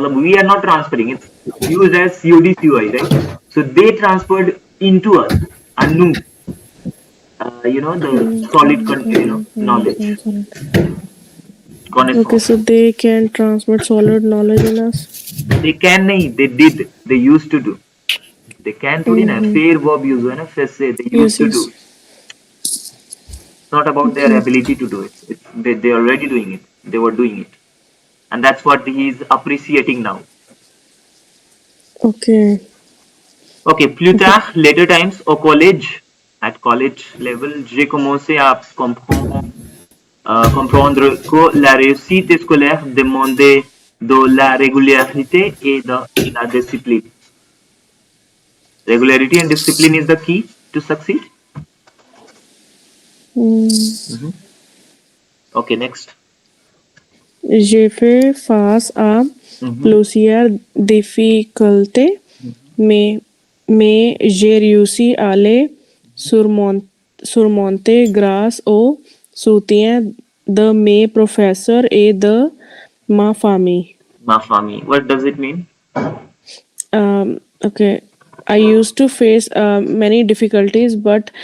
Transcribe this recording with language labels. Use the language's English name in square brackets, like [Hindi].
[English] We are not transferring. It's used as COD/COI, right? So they transferred into us a new, the solid, knowledge. Okay, so they can transmit solid knowledge in us. They can, they did. They used to do. They can [Hindi] थोड़ी ना [English] fair verb use [Hindi] है ना फैसे [English] they used to do. It's not about their ability to do it. They are already doing it. They were doing it, and that's what he is appreciating now. Okay. [French] Okay, plus tard, [English] later times [French] au collège, [English] at college level, [French] j'ai commencé à comprendre que la réussite scolaire demandait de la régularité et de la discipline. [English] Regularity and discipline is the key to succeed. Okay, next. [French] J'ai fait face à plusieurs difficultés, mais j'ai réussi à les surmonter grâce au soutien de mes professeurs et de ma famille. Ma famille. [English] What does it mean? Okay. I used to face many difficulties, but